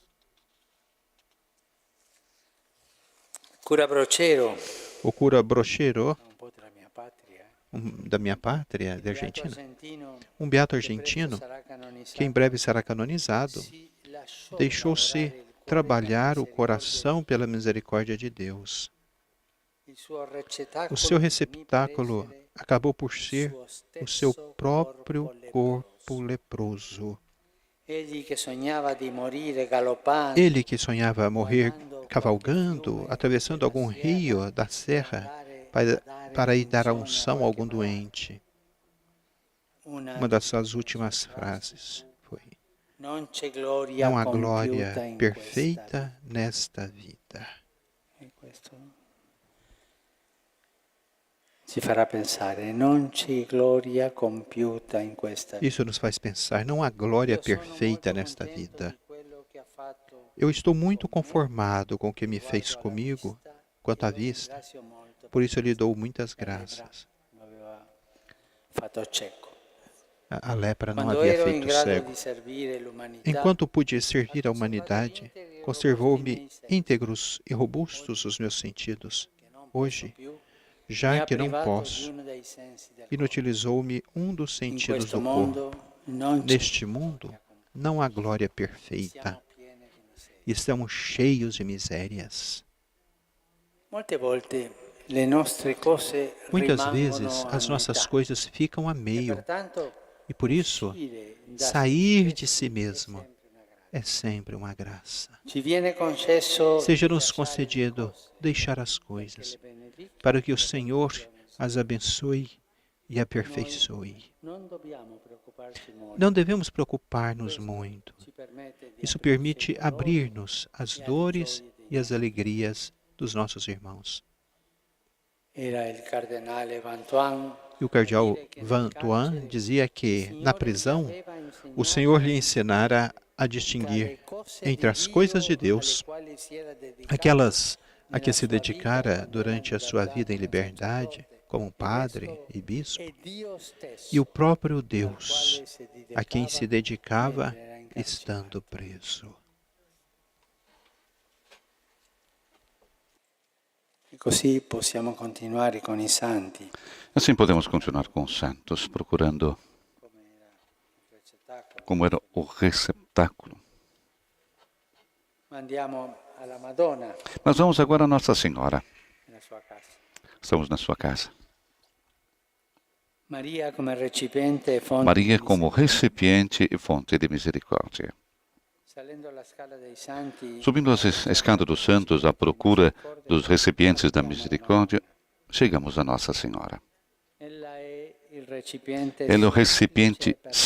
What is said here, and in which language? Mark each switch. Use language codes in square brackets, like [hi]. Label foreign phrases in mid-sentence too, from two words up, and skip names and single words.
[pt] O cura Brochero, da minha pátria, da Argentina, um beato argentino, que em breve será canonizado, deixou-se trabalhar o coração pela misericórdia de Deus. O seu receptáculo acabou por ser o seu próprio corpo leproso. [it] Egli che sognava di morire galoppando, [pt] Ele que sonhava morrer cavalgando, atravessando algum rio da serra para ir dar a unção a algum doente. Uma das suas últimas frases foi: [it] non c'è gloria [pt] não há [it] compiuta [pt] glória [it] in [pt] perfeita nesta vida. [it] questa. E questo ci farà pensare, non c'è gloria compiuta in questa vita. [pt] Isso nos faz pensar, não há glória perfeita nesta vida. Eu estou muito conformado com o que me fez comigo quanto à vista, por isso eu lhe dou muitas graças. [it] Fatto cieco. [pt] A lepra não [it] Quando [pt] havia [it] ero in [pt] feito [it] grado [pt] cego. [it] di servire l'umanità, [pt] Enquanto pude servir a humanidade, conservou-me íntegros e robustos os meus sentidos. Hoje, [it] mi [pt] já [it] ha [pt] que não [it] privato [pt] posso, [it] di uno dei sensi del [pt] inutilizou-me um dos [it] In [pt] sentidos [it] questo [pt] do corpo. [it] mondo non c'è [pt] Neste mundo, não há glória perfeita. [it] piene di miseria. [pt] Estamos cheios de misérias. [it] Molte volte le nostre cose [pt] Muitas [it] rimangono [pt] vezes, [it] a [pt] as nossas [it] metà. [pt] coisas ficam a [it] E [pt] meio. [it] pertanto, [pt] E por isso, [it] uscire da [pt] sair [it] se [pt] de [it] stessi [pt] si [it] è [pt] mesmo [it] sempre una grazia. [pt] é sempre uma graça. [it] Ci viene concesso [pt] Seja-nos [it] lasciare [pt] concedido [it] le cose, [pt] deixar as [it] perché [pt] coisas, [it] le benedica [pt] para que [it] e [pt] o [it] le [pt] Senhor [it] perfezioni. [pt] as abençoe e aperfeiçoe. [it] Non dobbiamo preoccuparci molto. [pt] Não devemos preocupar-nos muito. [it] Ci permette di [pt] Isso [it] aprirci [pt] permite [it] ai dolori [pt] abrir-nos às dores e às alegrias dos nossos irmãos. [it] Era il cardinale Vantuan. [pt] E o cardeal Van Tuan dizia que, na prisão, o Senhor lhe ensinara a distinguir entre as coisas de Deus, aquelas a que se dedicara durante a sua vida em liberdade, como padre e bispo, e o próprio Deus, a quem se dedicava estando preso. [it] E così possiamo continuare con i santi. [pt] Assim podemos continuar com os santos, procurando como era o receptáculo. [it] Ma andiamo alla Madonna, [pt] Mas vamos agora a Nossa Senhora. [it] nella sua casa. [pt] Estamos na sua casa. [it] Maria come recipiente e fonte Maria di [pt] como [it] misericordia. [pt] recipiente e fonte de misericórdia. [it] Salendo la scala dei santi, [pt] Subindo a escada dos santos à procura dos recipientes da misericórdia, chegamos a Nossa Senhora. [it] ella è il recipiente [pt] Ela é o [it] semplice [pt] recipiente [it] e perfetto,